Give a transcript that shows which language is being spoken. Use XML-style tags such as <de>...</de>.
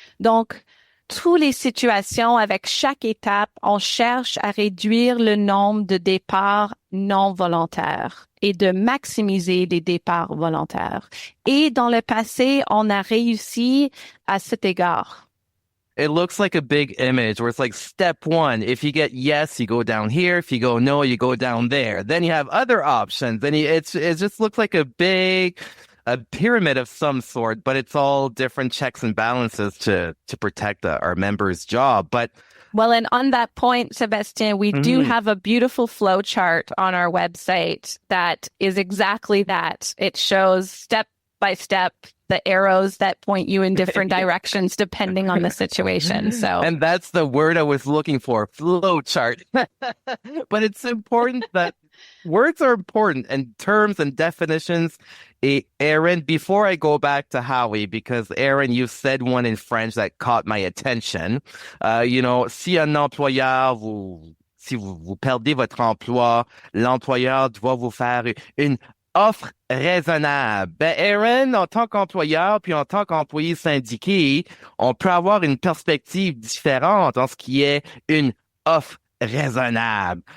<fr>Donc, toutes les situations, avec chaque étape, on cherche à réduire le nombre de départs non volontaires et de maximiser les départs volontaires. Et dans le passé, on a réussi à cet égard.</fr> <en>It looks like a big image where it's like step one. If you get yes, you go down here. If you go no, you go down there. Then you have other options. Then it just looks like a pyramid of some sort, but it's all different checks and balances to protect our members' job. But well, and on that point, Sébastien, we do have a beautiful flow chart on our website that is exactly that. It shows step by step the arrows that point you in different directions depending on the situation. So, and that's the word I was looking for, flow chart. But it's important that words are important and terms and definitions. Erin, before I go back to Howie, because Erin, you said one in French that caught my attention.</en> <fr>Si un employeur si vous perdez votre emploi, l'employeur doit vous faire une offre raisonnable. Ben, Erin, en tant qu'employeur puis en tant qu'employé syndiqué, on peut avoir une perspective différente en ce qui est une offre raisonnable.</fr>